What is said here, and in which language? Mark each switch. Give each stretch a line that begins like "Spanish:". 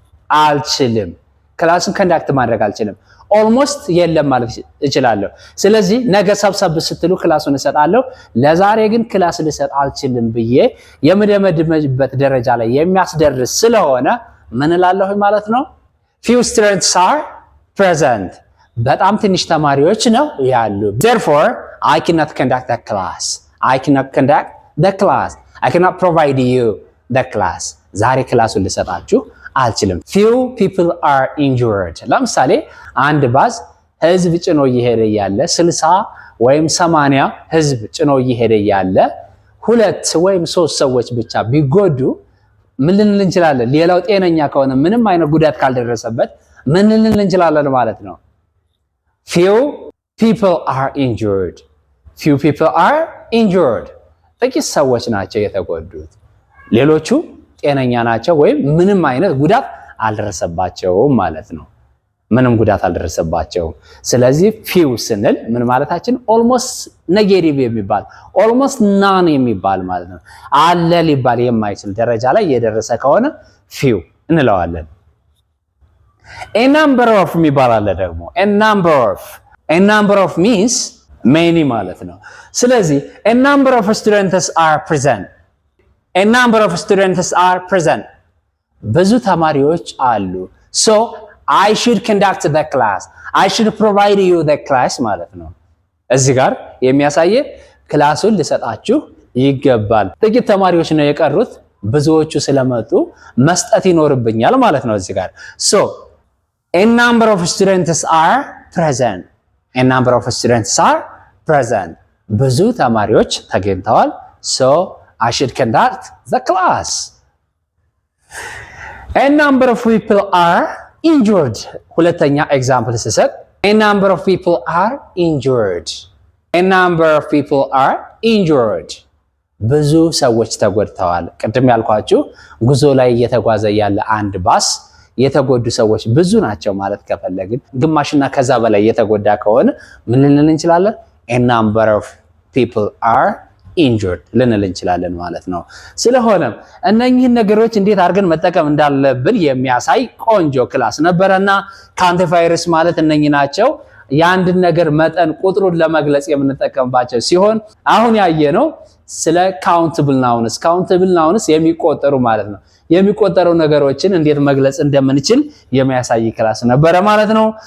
Amharic: አልችልም። ክላሱን ኮንዳክት ማድረግ አልችልም። ኦልሞስት የለም ማለት እችላለሁ። ስለዚህ ነገ ሰብሰብ ስትሉ ክላሱን እሰጣለሁ፣ ለዛሬ ግን ክላስ ልሰጥ አልችልም ብዬ የምደመድመበት ደረጃ ላይ የሚያስደርስ ስለሆነ ምን እላለሁ ማለት ነው?
English: Few students are present.
Amharic: በጣም ትንሽ ተማሪዎች ነው ያሉ።
English: Therefore, I cannot conduct the class. I cannot conduct the class. I cannot provide you the class.
Amharic: ዛሬ ክላሱን ልሰጣችሁ አልችልም።
English: Few people are injured.
Amharic: ለምሳሌ አንድ ባስ ህዝብ ጭኖ እየሄደ ያለ 60 ወይም 80 ህዝብ ጭኖ እየሄደ ያለ 2 ወይም 3 ሰዎች ብቻ ቢጎዱ ምን ልንል እንችላለን? ሌላው ጤነኛ ከሆነ ምንም አይነት ጉዳት ካልደረሰበት ምን ልንል እንችላለን ማለት ነው?
English: Few people are injured. Few people are injured.
Amharic: ጥቂት ሰዎች ናቸው የተጎዱት፣ ሌሎቹ ጤነኛ ናቸው ወይም ምንም አይነት ጉዳት አልደረሰባቸውም ማለት ነው። ምንም ጉዳት አልደረሰባቸውም። ስለዚህ few ስንል ምን ማለታችን? almost negative የሚባል almost none የሚባል ማለት ነው። አለ ሊባል የማይችል ደረጃ ላይ የደረሰ ከሆነ few እንለዋለን። a number of የሚባል አለ ደግሞ
English: a number of means many
Amharic: ማለት ነው። ስለዚህ
English: a number of students are present. a number of students are present.
Amharic: ብዙ ተማሪዎች አሉ።
English: so I should conduct the class. I should provide you the class
Amharic: ማለት ነው። እዚህ ጋር የሚያሳየ ክላሱን ልሰጣችሁ ይገባል። ጥቂት ተማሪዎች ነው የቀሩት፣ ብዙዎቹ ስለመጡ መስጠት ይኖርብኛል ማለት ነው እዚህ ጋር።
English: so a number of students are present. a number of students are present.
Amharic: ብዙ ተማሪዎች ተገኝተዋል።
English: so I should conduct the class. a number of people are injured.
Amharic: ሁለተኛ ኤግዛምፕል ስሰጥ
English: A number of people are injured. A number of people are injured.
Amharic: ብዙ ሰዎች ተጎድተዋል። ቅድም ያልኳችሁ ጉዞ ላይ እየተጓዘ ያለ አንድ ባስ የተጎዱ ሰዎች ብዙ ናቸው ማለት ከፈለግን ግማሽና ከዛ በላይ የተጎዳ ከሆነ ምን ልንል እንችላለን?
English: A number of people are injured
Amharic: ልንል እንችላለን ማለት ነው። ስለሆነም እነኚህን ነገሮች እንዴት አድርገን መጠቀም እንዳለብን የሚያሳይ ቆንጆ ክላስ ነበረና ካንቲፋየርስ ማለት እነኚህ ናቸው። የአንድን ነገር መጠን ቁጥሩን ለመግለጽ የምንጠቀምባቸው ሲሆን አሁን ያየነው ስለ ካውንተብል ናውንስ የሚቆጠሩ ማለት ነው። የሚቆጠሩ ነገሮችን እንዴት መግለጽ እንደምንችል የሚያሳይ ክላስ ነበረ ማለት ነው።